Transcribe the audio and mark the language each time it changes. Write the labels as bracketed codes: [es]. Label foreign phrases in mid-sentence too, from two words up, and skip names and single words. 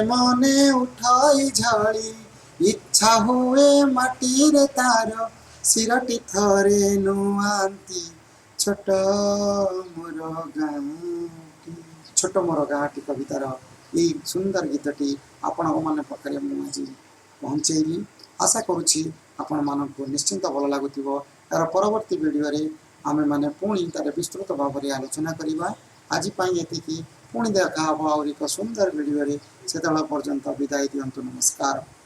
[or] ମନେ ଉଠାଇ ଝଡ଼ି ଇଚ୍ଛା ହୁଏ ମାଟିରେ ତାର ଶିରଟି ଥରେ ନୁଆଁନ୍ତି ଛୋଟ ମୋର ଗାଁଟି ଛୋଟ ମୋର ଗାଁଟି କବିତାର ଯହି ସୁନ୍ଦର ଗୀତଟି ଆପଣ ମାନେ ପାଖରେ ମୁ ଆଜ ପହୁଁଚେଲି ଆଶା କରୁଛି ଆପଣ ମାନକ ନିଶ୍ଚିନ୍ତ ଭଲ ଲଗୁବ ଯାର ପରବର୍ତ୍ତୀ ଭିଡିଓ ରେ ଆମେ ମାନେ ପୁଣି ତାର ବିସ୍ତୃତ ଭାବ ମେଁ ଆଲୋଚନା କରବା ଆଜ ଯେ ପୁଣି ଦେଖା ଆହୁରି ଏକ ସୁନ୍ଦର ଭିଡିଓ ସେ ପର୍ଯ୍ୟନ୍ତ ବିଦାୟ ଦିନ୍ତୁ ନମସ୍କାର।